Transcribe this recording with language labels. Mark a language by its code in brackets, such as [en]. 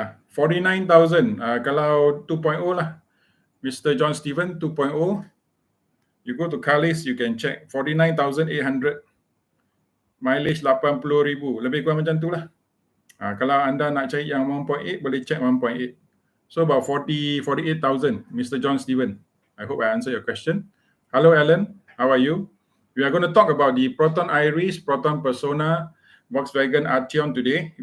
[ms] 49,000. Kalau 2.0 lah. Mr. John Steven 2.0. [en] You go to Car List, you can check 49,800. [ms] Mileage 80,000. Lebih kurang macam tu lah. Kalau anda nak cari yang 1.8, boleh check 1.8. [en] So about 48,000, Mr. John Steven. I hope I answer your question. Hello, Alan. How are you? We are going to talk about the Proton Iris, Proton Persona, Volkswagen Arteon today.